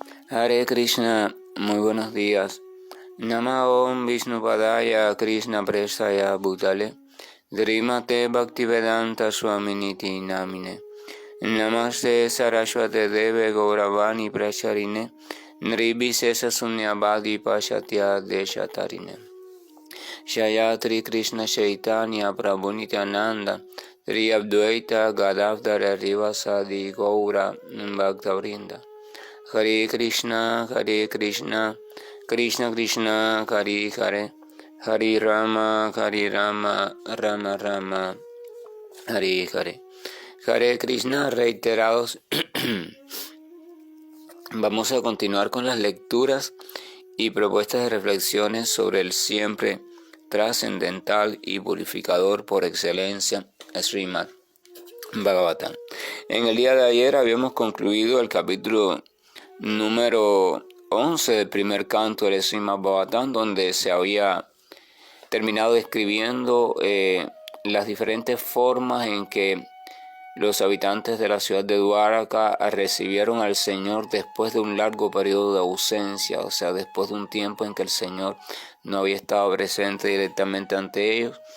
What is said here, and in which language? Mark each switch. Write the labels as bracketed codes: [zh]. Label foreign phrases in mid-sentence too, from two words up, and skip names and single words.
[es] Hare Krishna, muy buenos días. [sa] Nama Om Vishnupadaya Krishna Prestaya Bhutale Srimate Bhaktivedanta Swaminiti Namine Namaste Saraswate Deve Gauravani Pracharine Nirvisesa Sunyavadi Pashatya Deshatarine Shayatri Krishna Chaitanya Prabhu Nityananda Sri Advaita Gadadhara Rivasadi Gaura Bhaktavrinda Hare Krishna, Krishna Krishna, Hare Hare, Hare Rama, Rama Rama, Hare Hare. [es] Hare Krishna, reiterados. Vamos a continuar con las lecturas y propuestas de reflexiones sobre el siempre trascendental y purificador por excelencia, Srimad Bhagavatam. En el día de ayer habíamos concluido el capítulo número 11 del primer canto del Srimad Bhagavatam, donde se había terminado describiendo las diferentes formas en que los habitantes de la ciudad de Dwaraka recibieron al Señor después de un largo periodo de ausencia, o sea, después de un tiempo en que el Señor no había estado presente directamente ante ellos.